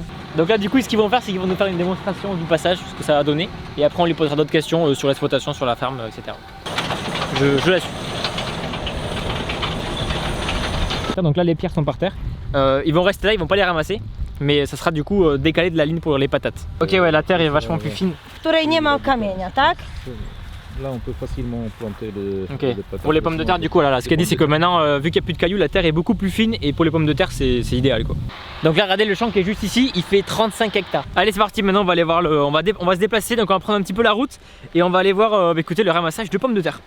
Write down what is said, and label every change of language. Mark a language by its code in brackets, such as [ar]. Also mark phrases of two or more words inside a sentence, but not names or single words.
[fr] Donc là du coup ce qu'ils vont faire c'est qu'ils vont nous faire une démonstration du passage, ce que ça va donner. Et après on lui posera d'autres questions sur l'exploitation, sur la ferme, etc. Je la suis. Donc là les pierres sont par terre, ils vont rester là, ils vont pas les ramasser. Mais ça sera du coup décalé de la ligne pour les patates. Ok ouais, la terre est vachement plus fine. [pl] Której nie ma kamienia, tak? [fr] Là, on peut facilement planter des patates. Pour les pommes de terre, du coup, là, ce qu'elle dit, c'est que maintenant, vu qu'il n'y a plus de cailloux, la terre est beaucoup plus fine et pour les pommes de terre, c'est idéal quoi. Donc là, regardez le champ qui est juste ici, il fait 35 hectares. Allez, c'est parti. Maintenant, on va aller voir on va se déplacer, donc on va prendre un petit peu la route et on va aller voir, écoutez, le ramassage de pommes de terre.